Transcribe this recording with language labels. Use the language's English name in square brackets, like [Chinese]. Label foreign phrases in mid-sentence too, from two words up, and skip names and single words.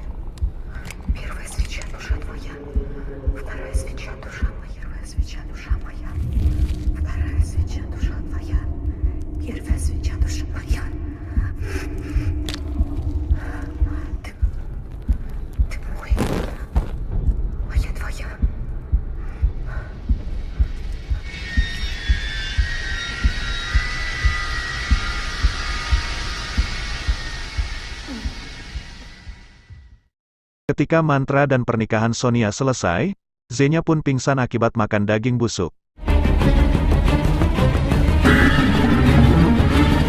[Russian] Первая свеча, душа твоя. Вторая свеча, душа моя. Первая свеча, душа моя. Вторая свеча, душа твоя. Первая свеча, душа моя. Ты мой, а я твоя. [Indonesian] Ketika mantra dan pernikahan Sonia selesai, Xenia pun pingsan akibat makan daging busuk.